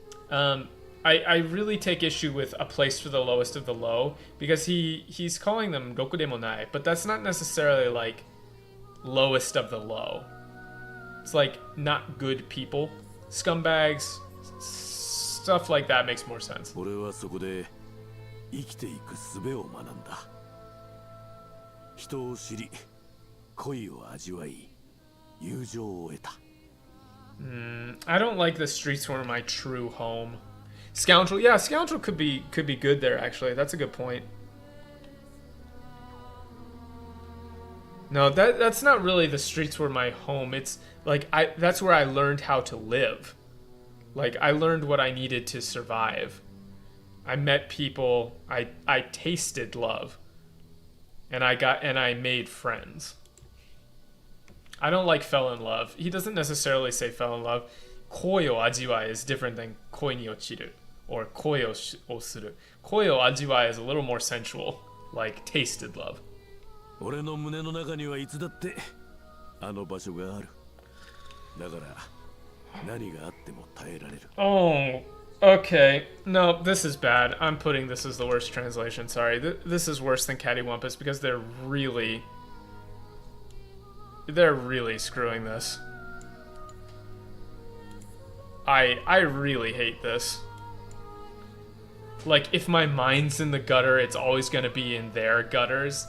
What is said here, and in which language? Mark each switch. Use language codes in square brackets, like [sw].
[en] I really take issue with a place for the lowest of the low, because he's calling them [ja] roku demonai, [en] but that's not necessarily like lowest of the low. It's like not good people, scumbags, stuff like that makes more sense. [ja] 俺はそこで生きていく術を学んだ。人を知り、恋を味わい、友情を得た。 [en] I don't like the streets were my true home. Scoundrel, yeah, scoundrel could be good there actually. That's a good point. No, that's not really the streets were my home. It's like that's where I learned how to live. Like I learned what I needed to survive. I met people, I tasted love. And I made friends. I don't like fell in love. He doesn't necessarily say fell in love. [ja] Koi o ajiwai [en] is different than [ja] koi ni ochiru [en] or [ja] koi o suru. Koi o ajiwai [en] is a little more sensual, like tasted love. [ja] 俺の胸の中にはいつだってあの場所がある。だから何があっても耐えられる。 [en] Oh, okay. No, this is bad. I'm putting this as the worst translation. Sorry. This is worse than Cattywampus because they're really screwing this. I really hate this. Like, if my mind's in the gutter, it's always gonna be in their gutters.